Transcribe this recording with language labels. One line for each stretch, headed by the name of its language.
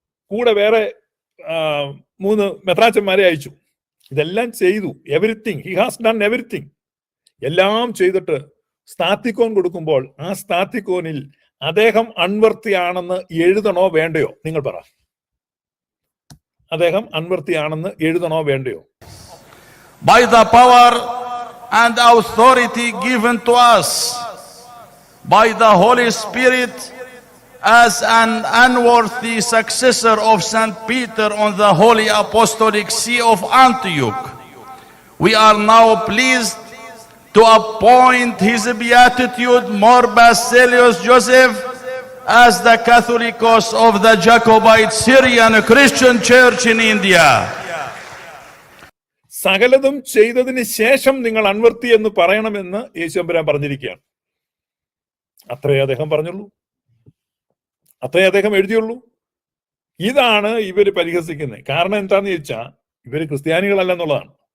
Malayalam: കൂടെ വേറെ 3 മെത്രാച്ചന്മാരെ അയച്ചു. ഇതെല്ലാം ചെയ്തു.
English: Everything he has done everything.
Malayalam: എല്ലാം ചെയ്തിട്ട് സ്ഥാത്തിക്കോൻ കൊടുക്കുമ്പോൾ ആ സ്ഥാത്തിക്കോനിൽ അദ്ദേഹം അൺവർത്തിയാണെന്ന് എഴുതണോ വേണ്ടയോ? നിങ്ങൾ പറ. അദ്ദേഹം അൺവർത്തിയാണെന്ന് എഴുതണോ വേണ്ടയോ?
English: By the power and authority given to us by the Holy Spirit as an unworthy successor of St. Peter on the Holy Apostolic See of Antioch. We are now pleased to appoint His Beatitude More Basilius Joseph as the Catholicos of the Jacobite Syrian Christian Church in India.
Malayalam: സകലതും ചെയ്തതിന് ശേഷം നിങ്ങൾ അൻവർത്തി എന്ന് പറയണമെന്ന് യേശുമ്പുരാൻ പറഞ്ഞിരിക്കുകയാണ്. അത്രേ അദ്ദേഹം പറഞ്ഞുള്ളൂ, അത്രേ അദ്ദേഹം എഴുതിയുള്ളൂ. ഇതാണ് ഇവര് പരിഹസിക്കുന്നത്. കാരണം എന്താണെന്ന് ചോദിച്ചാൽ ഇവര് ക്രിസ്ത്യാനികളല്ല എന്നുള്ളതാണ്.